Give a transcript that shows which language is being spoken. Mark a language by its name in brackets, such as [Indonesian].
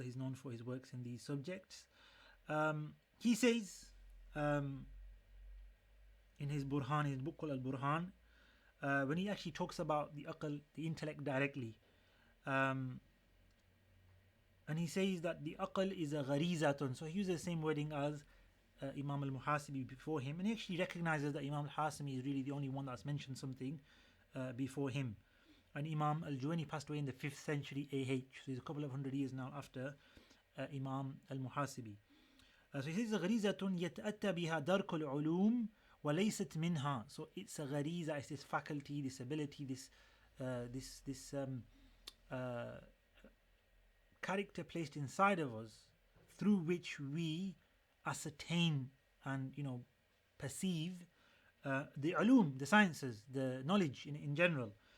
[English] He's known for his works in these subjects. He says in his Burhan, his book called Al-Burhan, when he actually talks about the aql, the intellect directly, and he says that the aql is a gharizatun. So he uses the same wording as Imam al-Muhasibi before him, and he actually recognizes that Imam al-Hasimi is really the only one that's mentioned something before him. And Imam al-Juwayni passed away in the 5th century AH, so he's a couple of hundred years now after Imam al-Muhasibi. So he says [Arabic] غريزة يتأتى بها درك العلوم وليست منها. [English] So it's a غريزة, it's this faculty, this ability, this character placed inside of us through which we ascertain and perceive the ulum, the sciences, the knowledge in general.